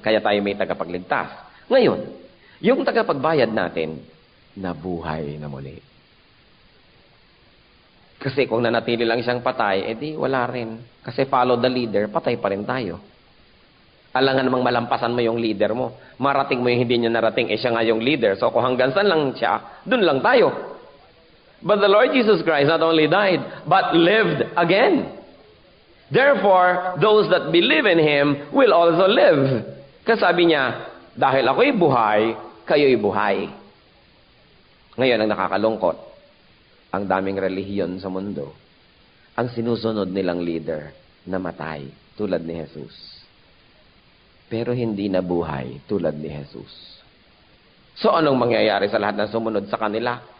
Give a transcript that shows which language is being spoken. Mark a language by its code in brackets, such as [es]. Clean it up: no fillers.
[tl] Kaya tayo may tagapagligtas. Ngayon, yung tagapagbayad natin, nabuhay na muli. Kasi kung nanatili lang siyang patay, edi wala rin. Kasi [en] follow the leader, [tl] patay pa rin tayo. Alangan namang malampasan mo yung leader mo. Marating mo yung hindi niya narating, siya nga yung leader. So kung hanggang saan lang siya, dun lang tayo. [en] But the Lord Jesus Christ not only died, but lived again. Therefore, those that believe in Him will also live. [tl] Kasi sabi niya, dahil ako'y buhay, kayo'y buhay. Ngayon, ang nakakalungkot, ang daming relihiyon sa mundo, ang sinusunod nilang leader, namatay, tulad ni Jesus. Pero hindi nabuhay tulad ni Jesus. So anong mangyayari sa lahat ng sumunod sa kanila?